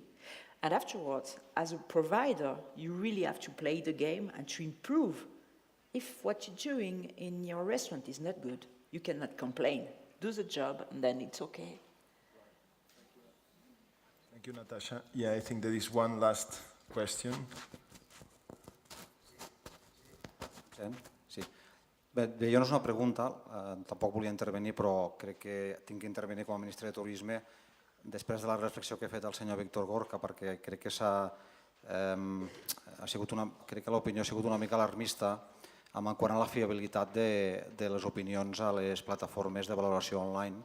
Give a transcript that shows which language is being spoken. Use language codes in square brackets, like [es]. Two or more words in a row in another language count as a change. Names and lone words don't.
[en] And afterwards, as a provider, you really have to play the game and to improve. If what you're doing in your restaurant is not good, you cannot complain. Do the job, and then it's okay. Thank you, Natasha. Yeah, I think there is one last question. [ca] Sí. Bé, jo no és una pregunta, tampoc volia intervenir, però crec que tinc que intervenir com a ministre de Turisme després de la reflexió que ha fet el senyor Víctor Gorka, perquè crec que crec que l'opinió ha sigut una mica alarmista en quant a la fiabilitat de les opinions a les plataformes de valoració online.